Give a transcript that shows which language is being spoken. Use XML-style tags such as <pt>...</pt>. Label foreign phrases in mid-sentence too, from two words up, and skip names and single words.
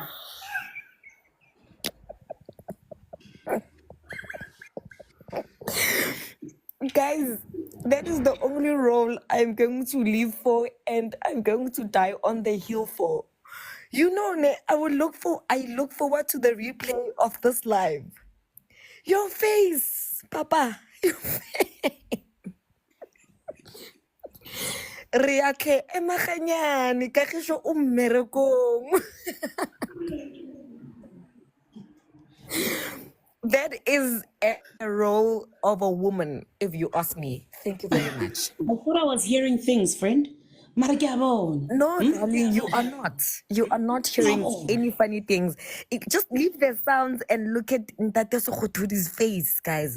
<en>Guys, that is the only role I'm going to live for and I'm going to die on the hill for. You know, I look forward to the replay of this live. Your face, Papa. Your face.</en> <nso>Riake emaganyane Kagiso o mmerekong.</nso> <en>That is a role of a woman, if you ask me. Thank you very much. I thought I was hearing things, friend. No, darling, you are not. You are not hearing any funny things. Just leave the sounds and look at Ntate Sekgothudi's face, guys.</en>